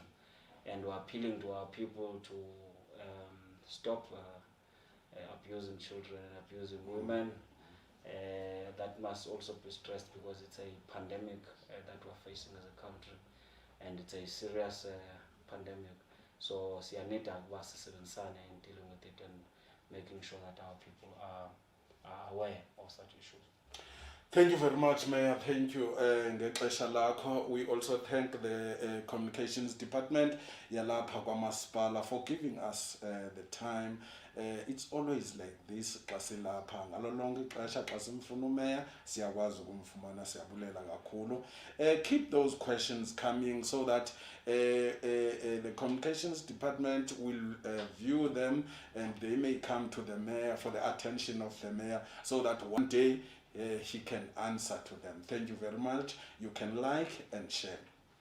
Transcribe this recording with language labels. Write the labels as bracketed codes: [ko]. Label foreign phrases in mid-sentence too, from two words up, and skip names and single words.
[en] And we're appealing to our people to stop abusing children and abusing women. That must also be stressed, because it's a pandemic that we're facing as a country, and it's a serious pandemic. So [xh] siyanida ukuba sisebenzisane [en] in dealing with it and making sure that our people are aware of such issues. Thank you very much, Mayor. Thank you. [xh] Ngexesha lakho. [en] We also thank the communications department [xh] yalapha kwaMasipala [en] for giving us the time. It's always like this [xh] xa silapha ngalo lonke ixesha xa simfuna umeya siyakwazi ukumfumana, siyabulela kakhulu. [en] Keep those questions coming so that the communications department will view them, and they may come to the mayor for the attention of the mayor, so that one day he can answer to them. Thank you very much. You can like and share.